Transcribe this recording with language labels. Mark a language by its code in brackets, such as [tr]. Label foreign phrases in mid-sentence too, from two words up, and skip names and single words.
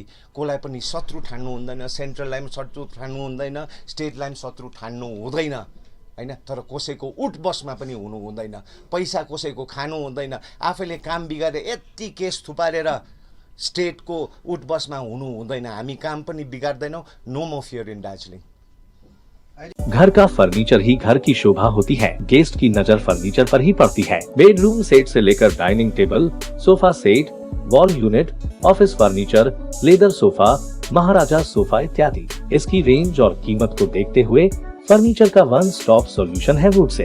[ne] कसलाई पनि शत्रु ठान्नु हुँदैन, सेन्ट्रललाई पनि शत्रु ठान्नु हुँदैन, स्टेटलाई पनि शत्रु ठान्नु हुँदैन हैन, तर कसैको उठ बसमा पनि हुनु हुँदैन, पैसा कसैको खानु हुँदैन। आफैले काम बिगारेर यति केस थुपारेर स्टेटको उठ बसमा हुनु हुँदैन। हामी काम पनि बिगार्दैनौँ। [en] no more fear in Darjeeling. [hi] घर का फर्नीचर ही घर की शोभा होती है। गेस्ट की नजर फर्नीचर पर ही पड़ती है। [en] bedroom set [hi] से लेकर [en] dining table, sofa set, wall unit, office furniture, leather sofa, [hi] महाराजा सोफा इत्यादि। इसकी रेंज और कीमत को देखते हुए फर्नीचर का [en] one stop solution [hi] है वुड से।